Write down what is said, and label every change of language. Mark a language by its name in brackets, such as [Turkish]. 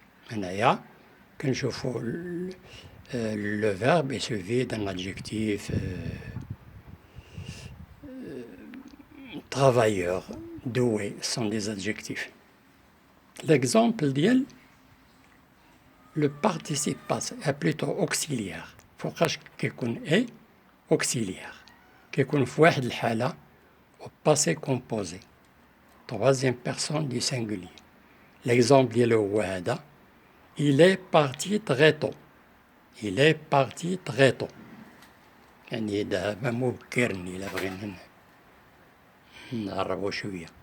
[Arabic] هنايا كنشوفوا [French] le verbe est suivi d'un adjectif travailleur, doué, sont des adjectifs. L'exemple ديال le participe passé est plutôt auxiliaire. [Arabic] فوقاش كيكون [French] est auxiliaire. [Arabic] كيكون في واحد الحالة [French] au passé composé. Troisième personne du singulier. [Arabic] L'exemple ديالو هو هذا. [French] Il est parti très tôt. Il est parti très tôt. [Arabic] يعني دابا مبكر إلا بغينا نقربو شوية.